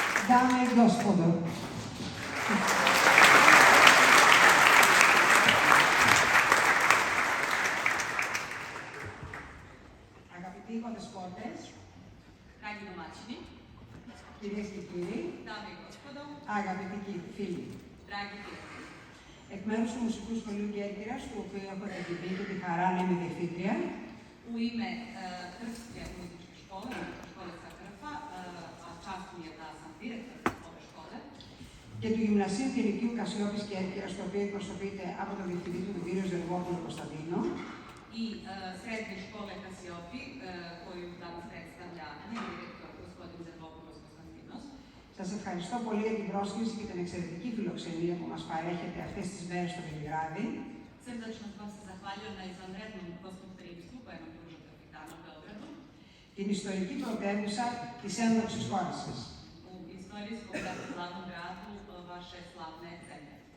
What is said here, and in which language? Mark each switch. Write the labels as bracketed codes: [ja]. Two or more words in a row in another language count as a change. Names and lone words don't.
[sr] Dame e Gospodo. [el] Αγαπητοί οικοδεσπότες, [sr] Dragi domaćini, [el] κυρίες και κύριοι, [sr] dame i gospodo, [el] αγαπητοί φίλοι. [sr] dragi prijatelji. [el] Εκ μέρους του Μουσικού Σχολείου Κέρκυρας, του οποίου έχω την τιμή και τη χαρά να είμαι διευθύντρια, [sr] U ime Krfske muzičke škole, muzičke škole sa Krfa, a čast mi je da sam direktor ove škole, [el] και του Γυμνασίου και Λυκείου Κασιόπης Κέρκυρας, το οποίο εκπροσωπείται από τον διευθυντή του, τον κύριο Ζεργόπουλο Κωνσταντίνο, [sr] i srednje škole Kasiopi, koju danas predstavlja direktor gospodin Zervopulos Konstantinos. [el] Σας ευχαριστώ πολύ για την πρόσκληση και την εξαιρετική φιλοξενία που μας παρέχετε αυτές τις μέρες στο Βελιγράδι. [sr] Srdačno vam se zahvaljujem na izvanrednom gostoprimstvu koje nam pružate ovih dana u Beogradu, [el] Την ιστορική πρωτεύουσα της ένδοξης χώρας σας. [sr] u istorijskom glavnom gradu vaše slavne zemlje.